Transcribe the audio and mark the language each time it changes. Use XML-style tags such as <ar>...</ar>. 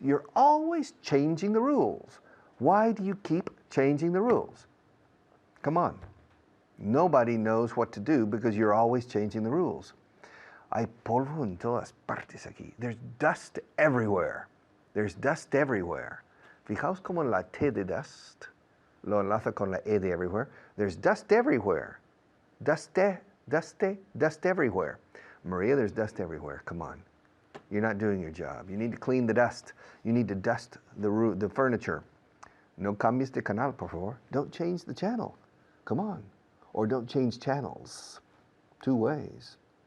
<en>You're always changing the rules. Why do you keep changing the rules? Come on. Nobody knows what to do because you're always changing the rules.</en> <es>Hay polvo en todas partes aquí.</es> <en>There's dust everywhere. There's dust everywhere.</en> <es>Fijaos como en la T de dust lo enlaza con la E de everywhere.</es> <en>There's dust everywhere. Dust everywhere. Maria, there's dust everywhere. Come on. You're not doing your job. You need to clean the dust. You need to dust the furniture.</en> <es>No cambies de canal, por favor.</es> <en>Don't change the channel. Come on. Or don't change channels. 2 ways.</en>